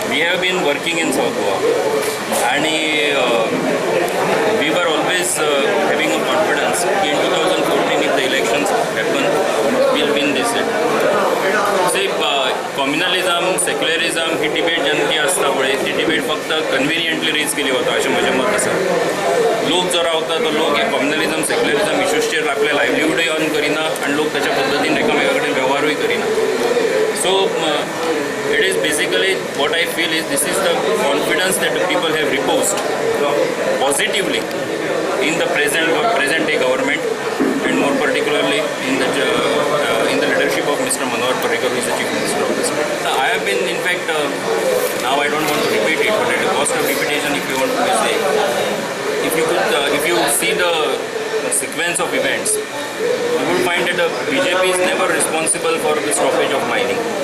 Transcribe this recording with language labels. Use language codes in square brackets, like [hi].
[en] have been working in South Goa and we were always having a confidence in 2014 if the elections happen we'll win this seat. See, [gom] कॉम्युनलिझम secularism he debate ज्यांची असता पळय ती debate फक्त conveniently rays केली वता अशें म्हजें मत आसा. लोक जो रावता तो लोक हे कॉम्युनलिझम सेक्युलरिझम इश्यूजचेर आपले लायव्हलीहूडय अर्न करिना आणि लोक त्याच्या पद्दतीन एकामेका कडेन व्यवहारूय करिना. [en] So it is basically what I feel is this is the confidence that the people have reposed positively in the present day government and more particularly in the leadership of Mr. Manohar Parrikar, who is the Chief Minister of the state. I have been in fact now I don't want to repeat it, but at the cost of repetition if you want to say, if you see the sequence of events, you will find that the BJP is never responsible for the stoppage of mining.